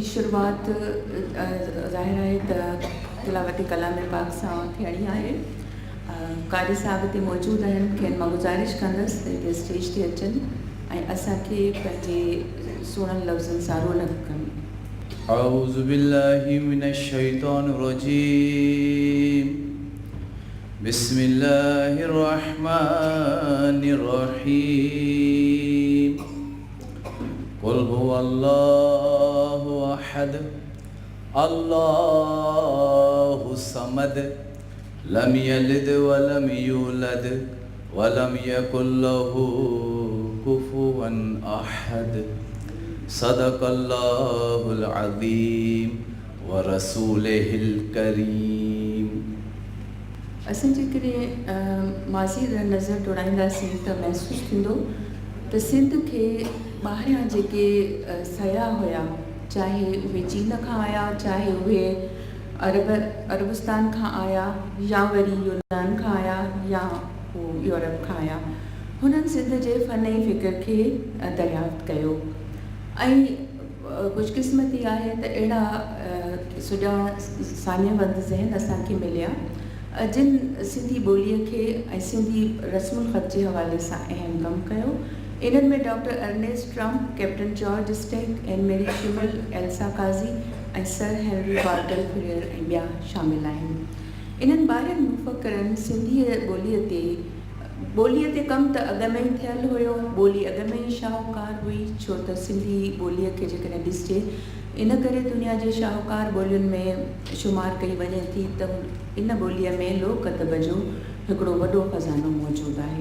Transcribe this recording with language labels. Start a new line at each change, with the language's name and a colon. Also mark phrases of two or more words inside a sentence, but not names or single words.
Sindhi: शुरुआत ज़ाहिर आहे त तिलावती कलाम पाक सां थियणी आहे। कारी साहब हिते मौजूदु आहिनि, खेनि मां गुज़ारिश कंदसि त हिते स्टेज ते अचनि ऐं असांखे पंहिंजे सुहिणनि लफ़्ज़नि सां रौनक कनि।
Arabic: أعوذ بالله من الشيطان الرجيم. بسم الله الرحمن الرحيم. قل هو الله أحد الله الصمد لم يلد ولم يولد ولم يكن له كفوا أحد. صدق الله العظيم ورسوله الكريم.
Sindhi: असां जेकॾहिं माज़ी नज़र दौड़ाईंदासीं त महसूसु थींदो त सिंध खे ॿाहिरियां जेके सयाह हुया, चाहे उहे चीन खां आया, चाहे उहे अरबस्तान खां आया, या वरी यूनान खां आया, या यूरोप खां आया, हुननि सिंध जे फ़न ऐं फ़िक्र खे दरियाफ़्त कयो। ऐं ख़ुशकिस्मती आहे त अहिड़ा सुजाण सान्यवंद ज़हन असांखे मिलिया जिन सिंधी ॿोलीअ खे ऐं सिंधी रस्मुल ख़त जे हवाले सां अहम कमु कयो। इन्हनि में डॉक्टर अर्नेस्ट ट्रम्प, कैप्टन जॉर्ज स्टेक, एन मेरी शिमल, एल्सा काज़ी ऐं सर हेनरी बार्टल फ्रियर ऐं ॿिया शामिल आहिनि। इन्हनि ॿारनि मुफ़क्करनि सिंधीअ ॿोलीअ ते कमु त अॻ में ई थियल हुयो, ॿोली अॻ में ई शाहूकार हुई, छो त सिंधी ॿोलीअ खे जेकॾहिं ॾिसिजे इन करे दुनिया जे शाहूकार ॿोलियुनि में शुमार कई वञे थी त इन ॿोलीअ में लोक अदब जो हिकिड़ो वॾो ख़ज़ानो मौजूदु आहे।